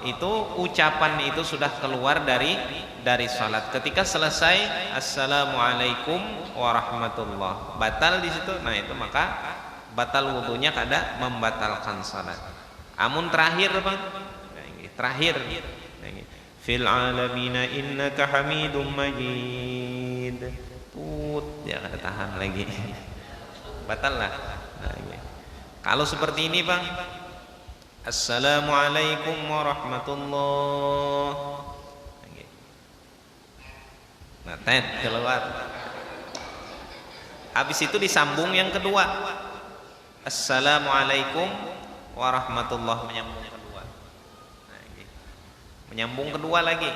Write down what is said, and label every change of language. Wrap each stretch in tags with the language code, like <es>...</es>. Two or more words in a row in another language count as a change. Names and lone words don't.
<id>Itu ucapan itu sudah keluar dari salat. Ketika selesai</id> <ar>السلام عليكم ورحمة الله,</ar> <id>batal di situ.</id> <bjn>Nah, itu maka batal wudunya, kada membatalkan salat. Amun terakhir Bang, terakhir</bjn> <ar>في العالمين إنك حميد مجيد,</ar> <bjn>ya kada tahan lagi, batal lah.</bjn> <id>Kalau seperti ini Bang,</id> <ar>السلام عليكم ورحمة الله,</ar> <id>nah keluar. Habis itu disambung yang kedua,</id> <ar>السلام عليكم ورحمة الله,</ar> <id>menyambung kedua lagi.</id>